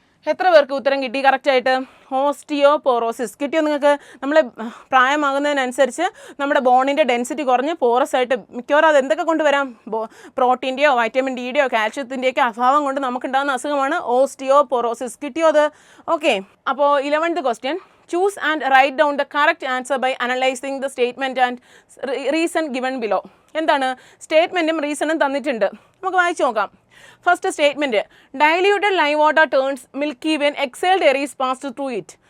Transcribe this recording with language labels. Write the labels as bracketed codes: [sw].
[ml] എത്ര പേർക്ക് ഉത്തരം കിട്ടി കറക്റ്റായിട്ട്? ഓസ്റ്റിയോപോറോസിസ് കിട്ടിയോ നിങ്ങൾക്ക്? നമ്മൾ പ്രായമാകുന്നതിനനുസരിച്ച് നമ്മുടെ ബോണിൻ്റെ ഡെൻസിറ്റി കുറഞ്ഞ് പോറസ് ആയിട്ട് മിക്കവാറും അത് എന്തൊക്കെ കൊണ്ടുവരാം? പ്രോട്ടീൻ്റെയോ വൈറ്റമിൻ ഡിയുടെയോ കാൽഷ്യത്തിൻ്റെയൊക്കെ അഭാവം കൊണ്ട് നമുക്കുണ്ടാകുന്ന അസുഖമാണ് ഓസ്റ്റിയോപോറോസിസ്. കിട്ടിയോ അത്? ഓക്കെ. [en] അപ്പോൾ 11th question. Choose and write down the correct answer by analyzing the statement and reason given below. [ml] എന്താണ്? സ്റ്റേറ്റ്മെൻറ്റും റീസണും തന്നിട്ടുണ്ട്. നമുക്ക് വായിച്ചു നോക്കാം. [en] First statement, diluted lime water turns milky when exhaled air is passed through it.